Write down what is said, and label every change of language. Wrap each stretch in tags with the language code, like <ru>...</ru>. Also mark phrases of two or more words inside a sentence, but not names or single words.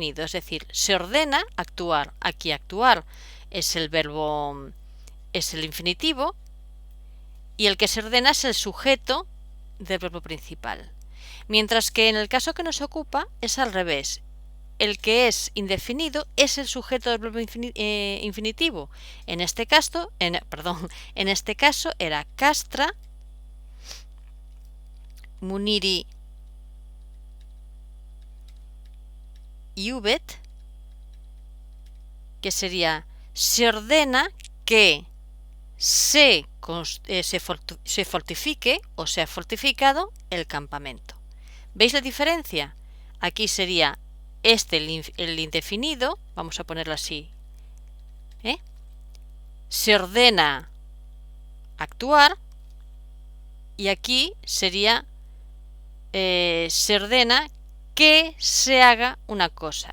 <es>Es decir, se ordena actuar. Aquí actuar es el verbo, es el infinitivo, y el que se ordena es el sujeto del verbo principal. Mientras que en el caso que nos ocupa es al revés. El que es indefinido es el sujeto del verbo infinitivo. En este caso era</es> <la>castra muniri iubet,</la> <es>que sería se ordena que se fortifique o se ha fortificado el campamento. ¿Veis la diferencia? Aquí sería el indefinido, vamos a ponerlo así, se ordena actuar, y aquí sería se ordena que se haga una cosa.</es>